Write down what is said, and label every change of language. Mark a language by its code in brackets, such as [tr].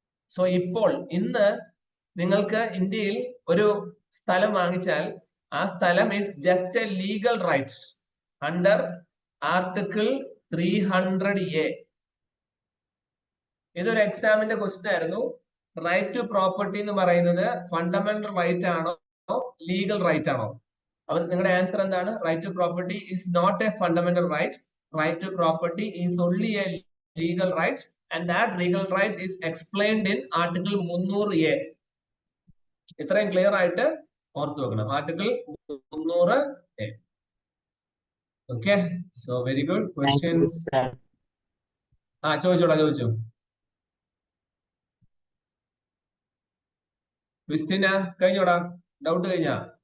[ml] So ഇപ്പോൾ ഇന്ന് നിങ്ങൾക്ക് ഇന്ത്യയിൽ ഒരു സ്ഥലം വാങ്ങിച്ചാൽ ആ സ്ഥലം [en] Is just a legal right under article 300A. [ml] ഇതൊരു എക്സാമിന്റെ ക്വസ്റ്റ്യൻ ആയിരുന്നു. റൈറ്റ് ടു പ്രോപ്പർട്ടി എന്ന് പറയുന്നത് ഫണ്ടമെന്റൽ റൈറ്റ് ആണോ ലീഗൽ റൈറ്റ് ആണോ? അപ്പൊ നിങ്ങളുടെ ആൻസർ എന്താണ്? [en] Right to property is not a fundamental right. Right to property is only a legal right, and that legal right is explained in article 300A. [ml] ഇത്രയും clear ആയിട്ട് ഓർത്തു വെക്കണം. [en] Article 300A. Okay, so very good. [ml] Questions ചോദിച്ചോ. Christina കഴിഞ്ഞോടാ? Doubt കഴിഞ്ഞാ?